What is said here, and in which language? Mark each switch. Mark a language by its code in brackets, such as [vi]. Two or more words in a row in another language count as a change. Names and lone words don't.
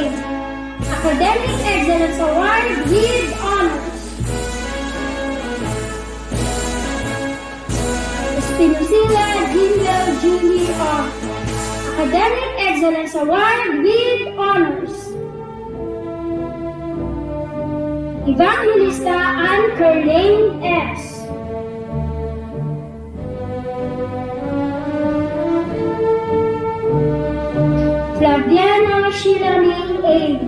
[en] Academic Excellence Award with Honors. Espinosilla Jingle Julie R. Academic Excellence Award with Honors. Evangelista Ann Kerlane S. Flaviana Sheila May A.